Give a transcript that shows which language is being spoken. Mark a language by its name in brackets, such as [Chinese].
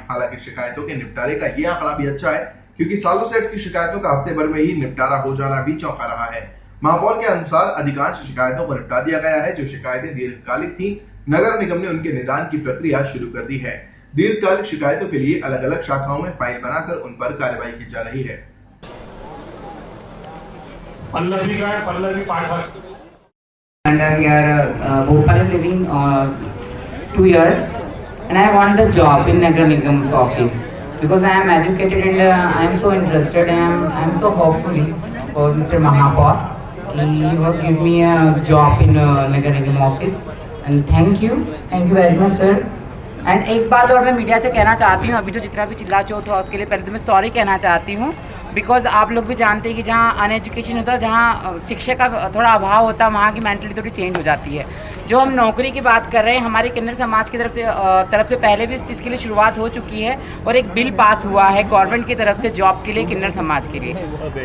[Hindi] हालांकि शिकायतों के निपटारे का यह आंकड़ा भी अच्छा है, क्योंकि सालों से अटकी शिकायतों का हफ्ते भर में ही निपटारा हो जाना भी चौंका रहा है। महापौर के अनुसार अधिकांश शिकायतों को निपटा दिया गया है। जो शिकायतें दीर्घकालिक थी, नगर निगम ने उनके निदान की प्रक्रिया शुरू कर दी है। दीर्घकालिक शिकायतों के लिए अलग अलग शाखाओं में फाइल बनाकर उन पर कार्रवाई की जा रही है। [English] Pallavi Pathak and here Bhopal is living 2 years and I want the job in Nagar Nigam's office because I am educated and I am so interested and I am so hopeful for Mr. Mahapaur. He was give me a job in Nagar Nigam office and thank you very much sir [Hindi] and एक बात और मैं media से कहना चाहती हूँ, अभी जो जितना भी चिल्ला चोट हुआ उसके लिए पहले तो मैं सॉरी कहना चाहती हूँ, बिकॉज आप लोग भी जानते हैं कि जहाँ अनएजुकेशन होता है, जहाँ शिक्षा का थोड़ा अभाव होता है, वहाँ की मेंटलिटी थोड़ी चेंज हो जाती है। जो हम नौकरी की बात कर रहे हैं, हमारे किन्नर समाज की तरफ से पहले भी इस चीज़ के लिए शुरुआत हो चुकी है और एक बिल पास हुआ है गवर्नमेंट की तरफ से जॉब के लिए किन्नर समाज के लिए।